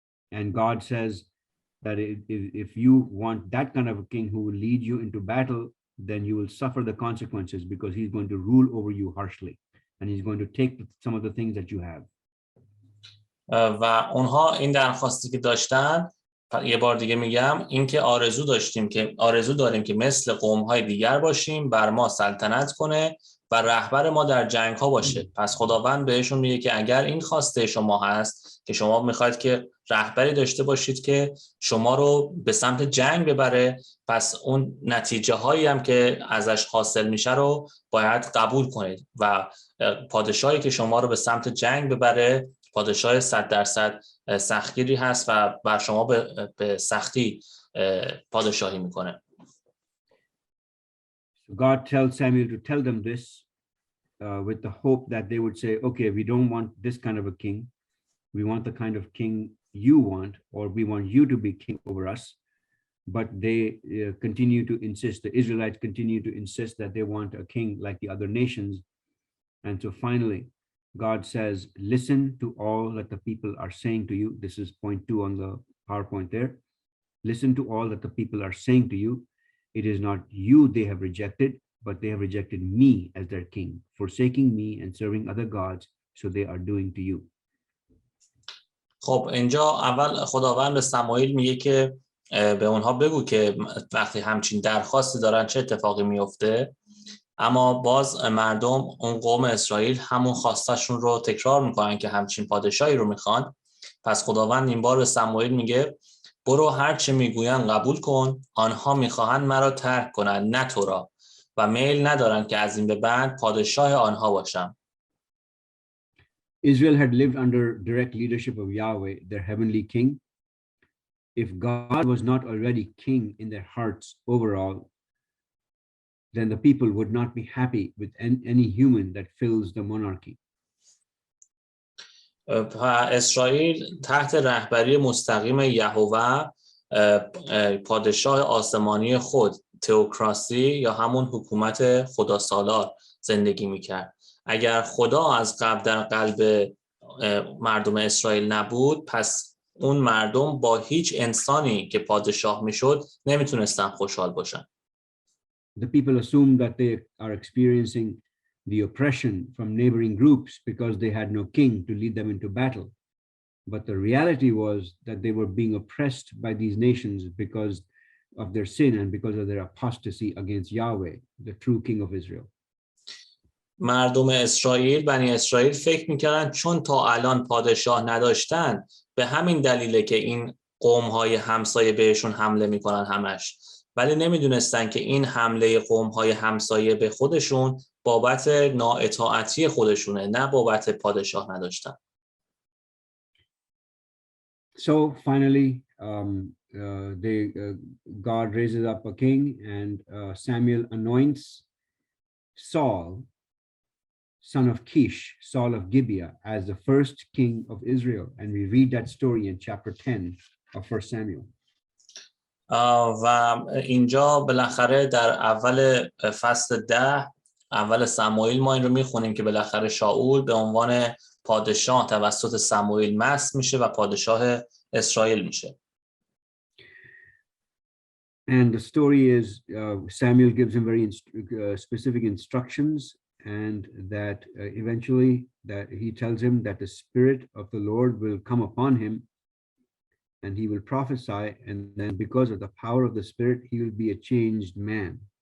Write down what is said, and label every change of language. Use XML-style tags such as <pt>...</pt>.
<en>And God says that if you want that kind of a king who will lead you into battle, then you will suffer the consequences because he's going to rule over you harshly and he's going to take some of the things that you have.</en> <fa>و اونها این درخواستی که داشتن، یه بار دیگه میگم، این که آرزو داریم که مثل قوم‌های دیگر باشیم، بر ما سلطنت کنه و رهبر ما در جنگ ها باشه. پس خداوند بهشون میگه که اگر این خواسته شما هست که شما میخواید که رهبری داشته باشید که شما رو به سمت جنگ ببره، پس اون نتیجه هایی هم که ازش حاصل میشه رو باید قبول کنید و پادشاهی که شما رو به سمت جنگ ببره پادشاه 100% سختگیری هست و بر شما به سختی پادشاهی میکنه.</fa> <en>God tells Samuel to tell them this with the hope that they would say, okay, we don't want this kind of a king. We want the kind of king you want, or we want you to be king over us. But they continue to insist, the Israelites continue to insist that they want a king like the other nations. And so finally, God says, listen to all that the people are saying to you. This is point 2 on the PowerPoint there. Listen to all that the people are saying to you. It is not you they have rejected, but they have rejected me as their king, forsaking me and serving other gods, so they are doing to you.</en> <fa>خب اینجا اول خداوند به سموئیل میگه که به اونها بگو که وقتی همچین درخواستی دارن چه اتفاقی میفته، اما باز مردم اون قوم اسرائیل همون خواستشون رو تکرار میکنن که همچین پادشاهی رو میخوان. پس خداوند این بار به سموئیل میگه برو هر چه میگوین قبول کن، آنها میخواهند مرا ترک کنند نه تو را و میل ندارن که از این به بعد پادشاه آنها باشم.</fa> <en>Israel had lived under direct leadership of Yahweh, their heavenly king. If God was not already king in their hearts overall, then the people would not be happy with any human that fills the monarchy.</en> <fa>اسرائیل تحت رهبری مستقیم یهوه پادشاه آسمانی خود تئوکراسی یا همون حکومت خداسالار زندگی میکرد. اگر خدا از قبل در قلب مردم اسرائیل نبود، پس اون مردم با هیچ انسانی که پادشاه میشد نمیتونستن خوشحال باشن.</fa> <en>The people assume that they are experiencing the oppression from neighboring groups because they had no king to lead them into battle. But the reality was that they were being oppressed by these nations because of their sin and because of their apostasy against Yahweh, the true king of Israel.</en> <fa>مردم اسرائیل، بنی اسرائیل فکر میکردن چون تا الان پادشاه نداشتن، به همین دلیله که این قوم‌های همسایه بهشون حمله میکنن همش. ولی نمیدونستن که این حمله قوم‌های همسایه به خودشون بابت نااطاعتی خودشونه، نه بابت پادشاه نداشتن.</fa> <en>So finally, God raises up a king, and Samuel anoints Saul, son of Kish, Saul of Gibeah, as the first king of Israel. And we read that story in chapter 10 of 1 Samuel.</en> <fa>و اینجا بالاخره در اول فصل 10 اول سموئیل ما این رو میخونیم که بالاخره شاول به عنوان پادشاه توسط سموئیل مسح میشه و پادشاه اسرائیل میشه.</fa> <en>And the story is Samuel gives him very specific instructions, and that eventually that he tells him that the Spirit of the Lord will come upon him and he will prophesy, and then because of the power of the Spirit, he will be a changed man.</en>